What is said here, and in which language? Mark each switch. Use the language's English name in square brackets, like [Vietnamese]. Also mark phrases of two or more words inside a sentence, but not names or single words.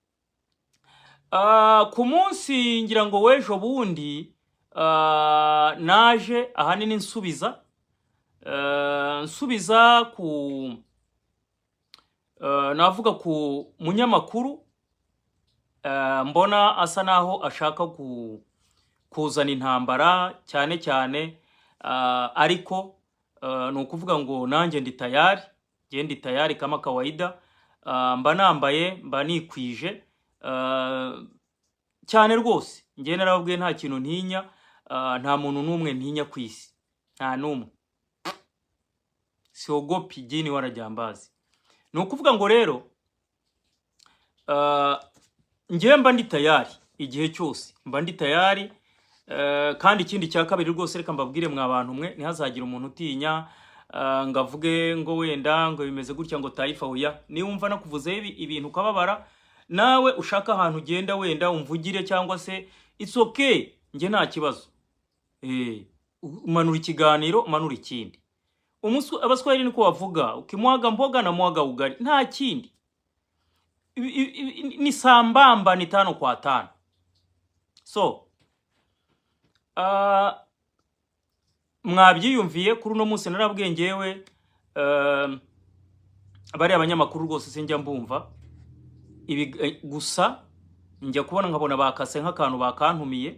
[Kinyarwanda] Ku munsi ngira ngo wejo bundi naje ahanini nsubiza navuga ku munyamakuru, mbona asa naho ashaka kuzana intambara cyane cyane, ariko nukuvuga ngo nanjye ndi [Swahili] tayari kama kawaida. [Kinyarwanda] Mba nambaye, mba nikwije cyane rwose. Ngiye narababwiye nta kintu ntinya, nta muntu n'umwe ntinya ku isi, nta n'umwe. [Swahili] Siogopi jini wala jambazi. [Kinyarwanda] Nukuvuga ngo rero ngiye mba ndi tayari igihe cyose, mba ndi tayari. Kandi ikindi cya kabiri rwose reka mbabwire mwa bantu mwe, ntihazagira umuntu utinya ngavuge ngo wenda ngo bimeze gutya ngo Taifa oya. Ni wumva nakuvuze ibintu ukababara, nawe ushaka ahantu ugenda wenda umvugire cyangwa se [English] it's okay, [Kinyarwanda] nge nta kibazo. Manura ikiganiro, manura ikindi. Abaswahili niko bavuga, [Swahili] ukimwaga mboga na mwaga ugali, [Kinyarwanda] nta kindi. [Swahili] Ni sambamba, ni 5 kwa 5. [Kinyarwanda] So mwabyiyumviye kuri uno munsi narabwiye ngewe bari abanyamakuru rwose sinjya mbumva ibi gusa njya kubona nkabona bakase nk'akantu bakantumiye.